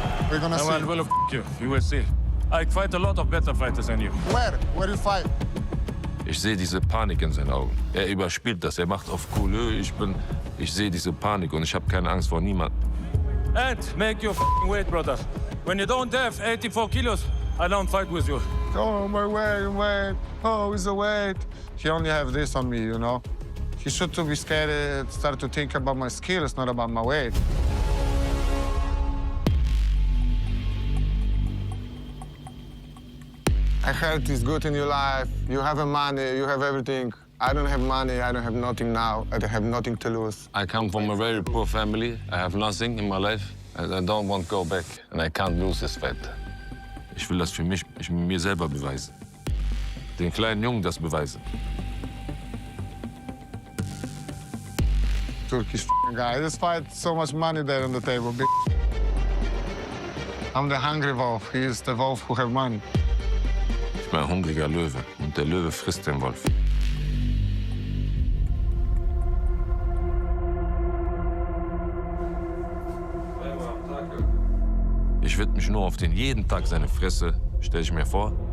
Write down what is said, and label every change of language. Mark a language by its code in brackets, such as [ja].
[en] We're gonna see. Well, well, you. You will see. I fight a lot of better fighters than you. Where? Where you fight? [de] Ich sehe diese Panik in seinen Augen. Er überspielt das, er macht auf cool. Ich sehe diese Panik und ich habe keine Angst vor niemandem. [en] And make your weight, brother. When you don't have 84 kilos, I don't fight with you. Oh, my weight. Oh, it's the weight. He only have this on me, you know? He should to be scared, start to think about my skills, not about my weight. I heard it's good in your life. You have money, you have everything. I don't have money, I don't have nothing now. I have nothing to lose. I come from a very poor family. I have nothing in my life. And I don't want to go back. And I can't lose this fight. [de] Ich will das für mich, mir selber beweisen. Den kleinen Jungen das beweisen. [en] Turkish guy. This fight, so much money there on the table, bitch. I'm the hungry wolf. He is the wolf who have money. [de] Ich bin ein hungriger Löwe. Und der Löwe frisst den Wolf. Ich widme mich nur auf den jeden Tag seine Fresse, stelle ich mir vor.